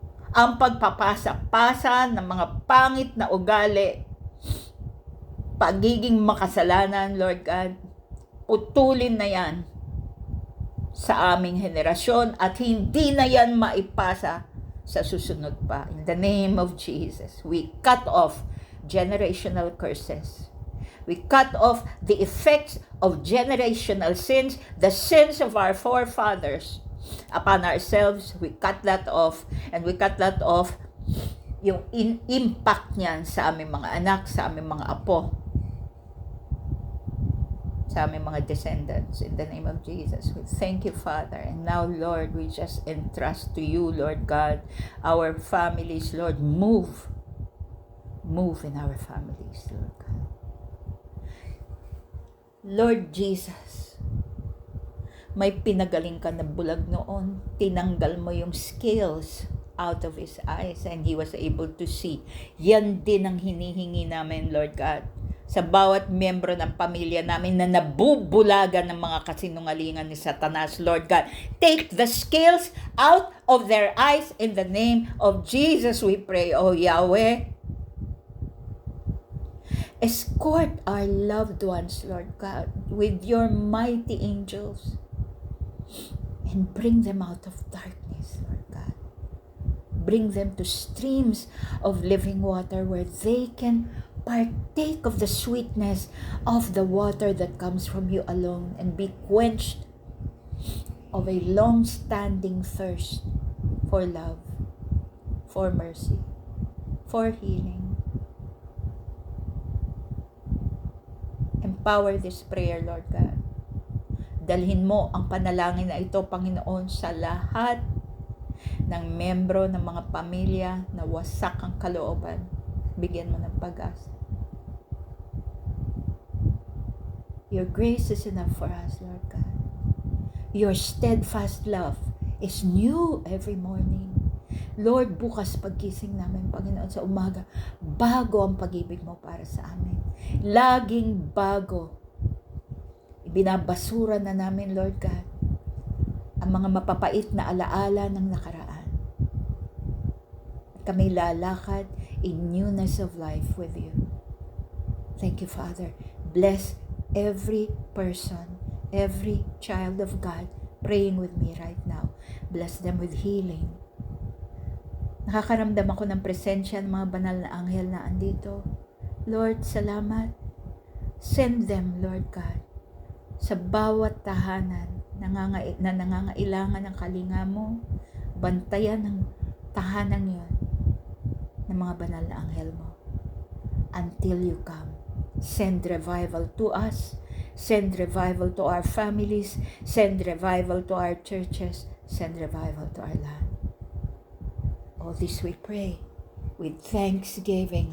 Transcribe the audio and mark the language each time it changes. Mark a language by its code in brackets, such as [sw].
[tl] ang pagpapasa-pasa ng mga pangit na ugali, pagiging makasalanan, Lord God, putulin na yan sa aming henerasyon at hindi na yan maipasa sa susunod pa. [en] In the name of Jesus, we cut off generational curses. We cut off the effects of generational sins, the sins of our forefathers upon ourselves. We cut that off, and we cut that off [tl] yung impact niyan sa aming mga anak, sa aming mga apo, sa aming mga descendants. [en] In the name of Jesus, we thank you, Father. And now, Lord, we just entrust to you, Lord God, our families. Lord, move in our families, Lord God. [tl] Lord Jesus, may pinagaling ka na bulag noon. Tinanggal mo yung [en] scales out of his eyes and he was able to see. [tl] Yan din ang hinihingi namin, Lord God, sa bawat miyembro ng pamilya namin na nabubulagan ng mga kasinungalingan ni Satanas, Lord God. [en] Take the scales out of their eyes in the name of Jesus, we pray, O Yahweh. Escort our loved ones, Lord God, with your mighty angels and bring them out of darkness, Lord God. Bring them to streams of living water where they can partake of the sweetness of the water that comes from you alone and be quenched of a long-standing thirst for love, for mercy, for healing. Empower this prayer, Lord God. [tl] Dalhin mo ang panalangin na ito, Panginoon, sa lahat ng membro ng mga pamilya na wasak ang kalooban. Bigyan mo ng pag-asa. [en] Your grace is enough for us, Lord God. Your steadfast love is new every morning. [tl] Lord, bukas paggising namin, Panginoon, sa umaga, bago ang pag-ibig mo para sa amin. Laging bago. Ibinabasura na namin, Lord God, ang ang mga mapapait na alaala ng nakaraan. At kami lalakad [en] in newness of life with you. Thank you, Father. Bless every person, every child of God praying with me right now. Bless them with healing. [tl] Nakakaramdam ako ng presensya ng mga banal na anghel na andito. Lord, salamat. [en] Send them, [tl] Lord God, sa bawat tahanan na nangangailangan ng kalinga mo. Bantayan ng tahanan yon ng mga banal na anghel mo [en] until you come. Send revival to us. Send revival to our families. Send revival to our churches. Send revival to our land. All this we pray with thanksgiving.